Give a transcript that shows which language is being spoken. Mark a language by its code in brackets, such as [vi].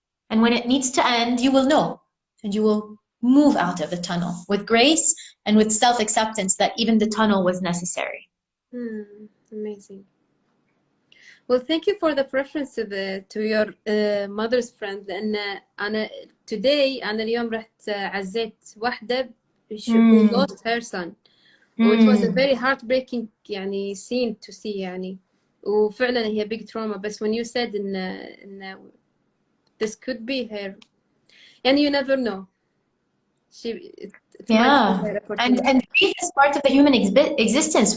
[en] And when it needs to end, you will know. And you will move out of the tunnel with grace and with self-acceptance that even the tunnel was necessary. Amazing. Well, thank you for the preference to your mother's friend. [ar] لأن أنا [en] today [ar] أنا اليوم رحت عزيت واحدة [en] who lost her son. It was a very heartbreaking [ar] يعني [en] scene to see يعني. [ar] وفعلا هي [en] big trauma. But when you said [ar] إن [en] this could be her, and you never know. And grief is part of the human existence.